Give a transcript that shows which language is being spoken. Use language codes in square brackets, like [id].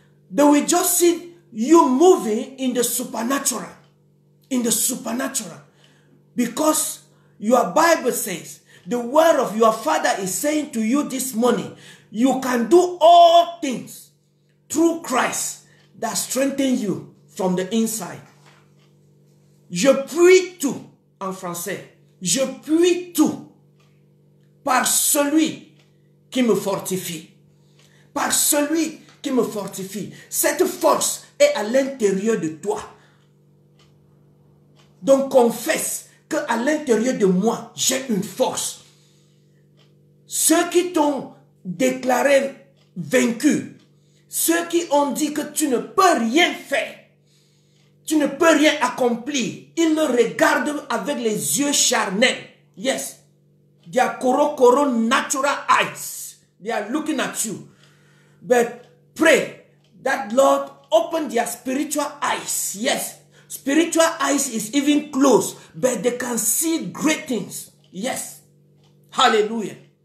[en] They will just see you moving in the supernatural. In the supernatural. Because your Bible says, the word of your Father is saying to you this morning, you can do all things through Christ that strengthen you from the inside. [fr] Je puis tout, en français. Je puis tout par celui qui me fortifie. Par celui qui me fortifie. Cette force est à l'intérieur de toi. Donc confesse qu'à l'intérieur de moi, j'ai une force. Ceux qui t'ont déclaré vaincu, ceux qui ont dit que tu ne peux rien faire, tu ne peux rien accomplir, ils le regardent avec les yeux charnels. [en] Yes. They are koro natural eyes. They are looking at you. But pray that Lord open their spiritual eyes. Yes. Spiritual eyes is even closed, but they can see great things. Yes. Hallelujah.